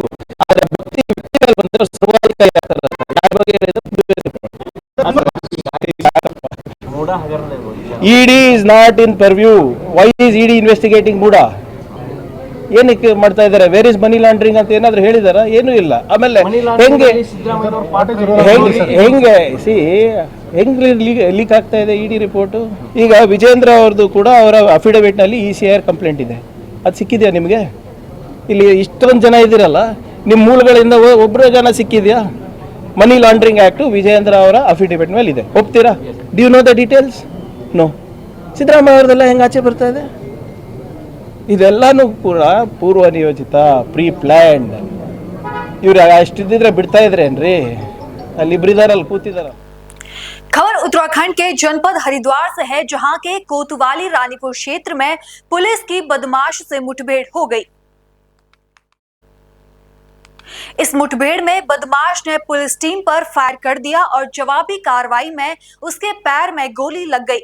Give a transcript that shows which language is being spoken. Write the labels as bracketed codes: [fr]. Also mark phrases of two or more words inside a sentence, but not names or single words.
[kn] ಆದ್ರೆ ಭಕ್ತಿ ವ್ಯಕ್ತಿ ಮೇಲೆ ಬಂದ್ರೆ ಸರ್ವಾಧಿಕಾರಿ ಆಗ್ತಾರೆ. ಯಾರ ಬಗ್ಗೆ [en] ED is not in purview. Why is ED investigating Muda? [kn] ಏನಕ್ಕೆ ಮಾಡ್ತಾ ಇದ್ದಾರೆ? [en] where is money laundering [kn] ಅಂತ ಏನಾದ್ರು ಹೇಳಿದಾರ? ಏನೂ ಇಲ್ಲ. ಆಮೇಲೆ ಹೆಂಗೆ ಲೀಕ್ ಆಗ್ತಾ ಇದೆ ED ರಿಪೋರ್ಟು? ಈಗ ವಿಜೇಂದ್ರ ಅವ್ರದ್ದು ಕೂಡ ಅವರ ಅಫಿಡವಿಟ್ನಲ್ಲಿ ECIR ಕಂಪ್ಲೇಂಟ್ ಇದೆ. ಅದು ಸಿಕ್ಕಿದೆಯಾ ನಿಮಗೆ? ಇಲ್ಲಿ ಇಷ್ಟೊಂದು ಜನ ಇದ್ದೀರಲ್ಲ, ನಿಮ್ಮ ಮೂಲಗಳಿಂದ ಒಬ್ಬರೇ ಜನ ಸಿಕ್ಕಿದೆಯಾ? [en] money laundering act [kn] ವಿಜೇಂದ್ರ ಅವರ ಅಫಿಡವಿಟ್ ಮೇಲೆ ಇದೆ. [en] ಒಪ್ತೀರಾ? do you know the details? no. [kn] ಸಿದ್ದರಾಮಯ್ಯ ಅವ್ರದ್ದೆಲ್ಲ ಹೆಂಗೆ ಆಚೆ ಬರ್ತಾ ಇದೆ? ಇದೆಲ್ಲನೂ ಕೂಡ ಪೂರ್ವ ನಿಯೋಜಿತ, [en] pre planned. [kn] ಇವ್ರು ಅಷ್ಟಿದ್ದಿದ್ರೆ ಬಿಡ್ತಾ ಇದ್ರೇನ್ರಿ? ಅಲ್ಲಿ ಇಬ್ಬರಿದಾರಲ್ಲ ಕೂತಿದಾರ. [hi] खबर उत्तराखंड के जनपद हरिद्वार से है, जहां के कोतवाली रानीपुर क्षेत्र में पुलिस की बदमाश से मुठभेड़ हो गई। इस मुठभेड़ में बदमाश ने पुलिस टीम पर फायर कर दिया और जवाबी कार्रवाई में उसके पैर में गोली लग गई।